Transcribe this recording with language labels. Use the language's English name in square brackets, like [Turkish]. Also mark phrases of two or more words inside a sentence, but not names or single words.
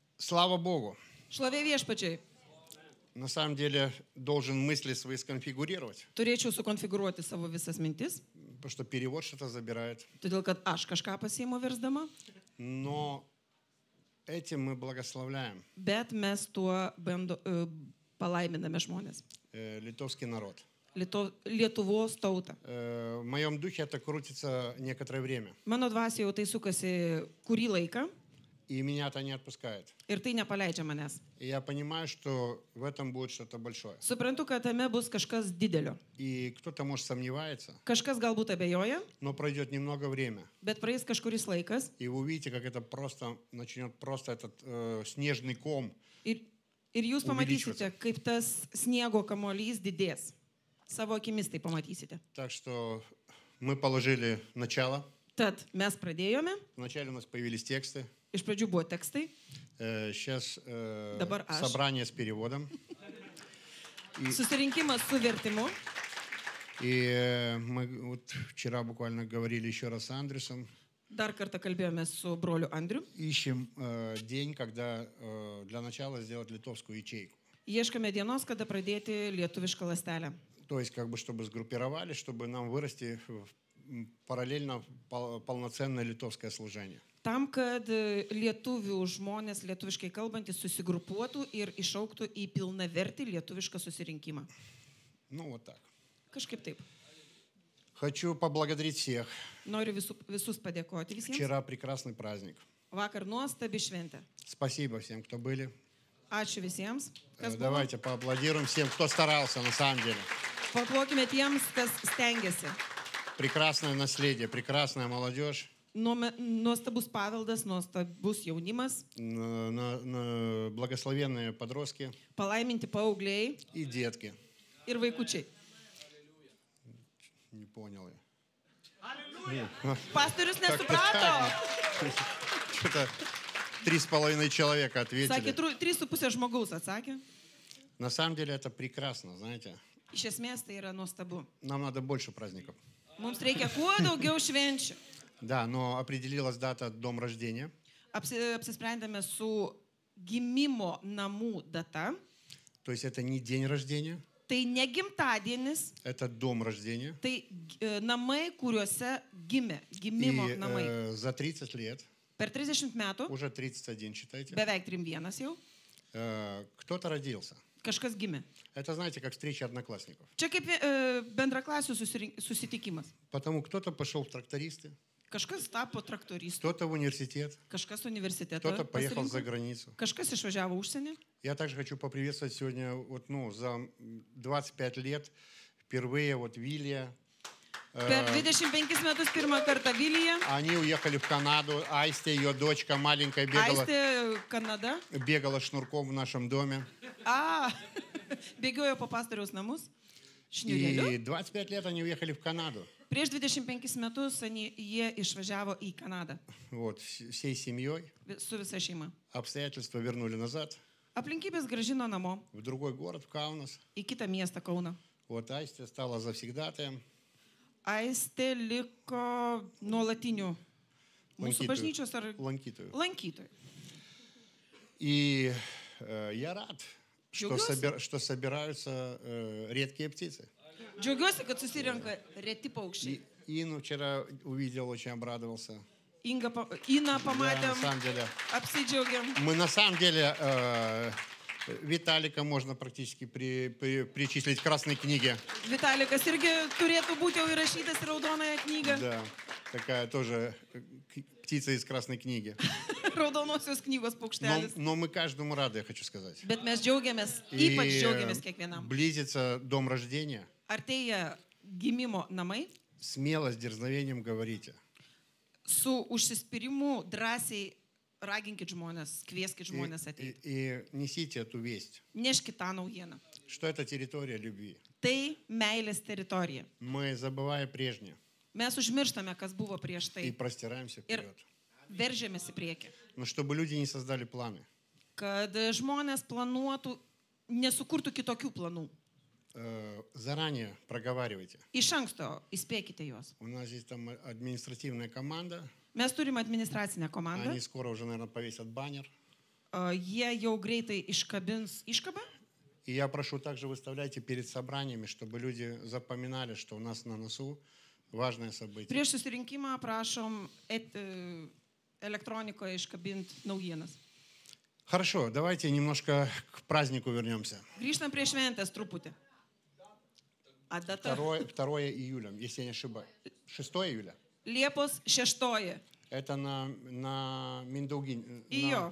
[Russian] Слава Богу. [Lithuanian] Šlovė viešpačiai. [Russian] На самом деле должен мысли свои сконфигурировать, [Lithuanian] Turėčiau sukonfigūruoti savo visas mintis, [Russian] потому что перевод что-то забирает. [Lithuanian] todėl kad aš kažką pasiimu versdama, [Russian] Но этим мы благословляем [Lithuanian] bet mes tuo palaiminame žmonės. [Russian] литовский народ. [Lithuanian] Lietuvos tautą. [Russian] В моем духе это крутится некоторое время. [Lithuanian] Mano dvasia jau tai sukasi kurį laiką [Russian] И меня это не отпускает. [Lithuanian] ir tai nepaleidžia manęs. [Russian] И я понимаю, что в этом будет что-то большое. [Lithuanian] Suprantu, kad tame bus kažkas didelio. [Russian] И кто-то, может, сомневается, [Lithuanian] Kažkas galbūt abejoja, [Russian] но пройдет немного время. [Lithuanian] bet praeis kažkuris laikas И вы увидите, как это просто начнет просто этот снежный ком. ir jūs pamatysite, kaip tas sniego kamuolys didės. Savo akimis tai pamatysite. [Russian] Так что мы положили начало. [Lithuanian] Tad mes pradėjome. [Russian] Вначале у нас появились тексты. [Lithuanian] Iš pradžių buvo tekstai. [Russian] Сейчас [Lithuanian] Dabar aš. [Russian] собрание с переводом. [Lithuanian] Susirinkimas su vertimu. [Russian] И мы вот вчера буквально говорили еще раз с Андресом. [Lithuanian] Dar kartą kalbėjome su broliu Andriu. [Russian] Ищем день, когда для начала сделать литовскую ячейку. [Lithuanian] Ieškome dienos, kada pradėti lietuvišką lastelę. [Russian] То есть, как бы, чтобы сгруппировали, чтобы нам вырасти параллельно полноценное литовское служение. [Lithuanian] Tam, kad lietuvių žmonės, lietuviškai kalbantys, susigrupuotų ir išauktų į pilnavertį lietuvišką susirinkimą. [Russian] Ну, вот так. [Lithuanian] Kažkaip taip. [Russian] Хочу поблагодарить всех. [Lithuanian] Noriu visus padėkoti visiems. [Russian] Вчера прекрасный праздник. [Lithuanian] Vakar nuostabi šventė. [Russian] Спасибо всем, кто были. [Lithuanian] Ačiū visiems, kas buvo. [Russian] Давайте поаплодируем всем, кто старался на самом деле. [Lithuanian] Paplokime tiems, kas stengiasi. [Russian] Прекрасное наследие, прекрасная молодежь. [Lithuanian] Nuostabus paveldas, nuostabus jaunimas. [Russian] Благословенные подростки. [Lithuanian] Palaiminti paaugliai. [Russian] И детки. [Lithuanian] Ir vaikučiai. [Russian] Не понял я. [Lithuanian] Pastorius nesuprato. [Russian] Что-то 3,5 человека ответили. [Lithuanian] Sakė, 3,5 žmogaus atsakė. [Russian] На самом деле это прекрасно, знаете. [Lithuanian] Iš esmės tai yra nuostabu. [Russian] Нам надо больше праздников. [Lithuanian] Mums reikia kuo daugiau švenčių. [Russian] Да, но определилась дата дом рождения. [Lithuanian] Apsisprendėme su gimimo namų data. [Russian] То есть это не день рождения. [Lithuanian] Tai ne gimtadienis. [Russian] Это дом рождения. [Lithuanian] Tai namai, kuriuose gimė. Gimimo namai. [Russian] И за 30 лет. [Lithuanian] Per 30 metų. [Russian] Уже 31, считайте. [Lithuanian] Beveik 31 jau. [Russian] Кто-то родился. [Lithuanian] Kažkas gimė. [Russian] Это, знаете, как встреча одноклассников. [Lithuanian] Čia kaip bendraklasių susitikimas. [Russian] Потому кто-то пошел в трактористы. [Lithuanian] Kažkas tapo traktoristu. [Russian] Кто-то в университет. [Lithuanian] Kažkas universitetą. [Russian] Кто-то поехал за границу. [Lithuanian] Kažkas išvažiavo užsienį. [Russian] Я также хочу поприветствовать сегодня, вот, за 25 лет впервые вот Вилья. [Lithuanian] Per 25 metus pirmą kartą Vilija. [Russian] Они уехали в Канаду. Айстя, ее дочка маленькая, бегала. [Lithuanian] Aistė Kanada. [Russian] Бегала шнурком в нашем доме. [Lithuanian] Bėgiojo po pastoriaus namus. [Russian] И 25 лет они уехали в Канаду. [Lithuanian] Prieš 25 metus jie išvažiavo į Kanadą. [Russian] Вот, всей семьей. [Lithuanian] Su visa šeima. [Russian] Обстоятельства вернули назад. [Lithuanian] Aplinkybės grąžino namo. [Russian] В другой город, в Каунас. [Lithuanian] Į kitą miestą Kauną. [Russian] Вот Айстя стала завсегдатаем. [Lithuanian] Aistė liko nuolatiniu mūsų bažnyčios ar lankytojų. [Russian] И я рад, что собираются редкие птицы. [Lithuanian] Džiaugiuosi, kad susirenka reti paukščiai. [Russian] Ину вчера увидел, очень обрадовался. [Lithuanian] Iną pamatėm, apsidžiaugiam. [Russian] Мы на самом деле Виталика можно практически причислить к красной книге. [Lithuanian] Vitalikas irgi turėtų būti jau įrašytas į raudonąją knygą. [Russian] Да, такая тоже птица из красной книги. [Lithuanian] Raudonosios knygos paukštelis. [Russian] Но мы каждому рады, я хочу сказать. [Lithuanian] Bet mes džiaugiamės, ypač džiaugiamės kiekvienam. [Russian] Близится дом рождения. [Lithuanian] Artėja gimimo namai. [Russian] Смело, с дерзновением говорите. [Lithuanian] Su užsispyrimu drąsiai raginkit žmonės, kvieskit žmonės ateiti. [Russian] И несите эту весть. [Lithuanian] Neškit tą naujieną. [Russian] Что это территория любви. [Lithuanian] Tai meilės teritorija. [Russian] Мы, забывая прежнее, [Lithuanian] Mes užmirštame, kas buvo prieš [Russian] и [Lithuanian] tai. [Russian] простираемся [Lithuanian] Ir [Russian] вперед. [Lithuanian] veržiamės į priekį. [Russian] Но чтобы люди не создали планы. [Lithuanian] Kad žmonės planuotų, nesukurtų kitokių planų. [Russian] Заранее проговаривайте. [Lithuanian] Iš anksto įspėkite juos. [Russian] У нас есть там административная команда. [Lithuanian] Mes turime administracinę komandą. [Russian] Они скоро уже, наверное, повесят баннер. [Lithuanian] jie jau greitai iškabins iškabą. [Russian] И я прошу, также выставляйте перед собраниями, чтобы люди запоминали, что у нас на носу важное событие. [Lithuanian] Prieš susirinkimą prašom elektronikoje iškabinti naujienas. [Russian] Хорошо, давайте немножко к празднику вернемся. [Lithuanian] Grįžtam prie šventės truputį. A data? [Russian] 2 июля, если я не ошибаюсь. 6 июля. [Lithuanian] Liepos 6. [Russian] Это на Миндаугин. [Lithuanian] Jo.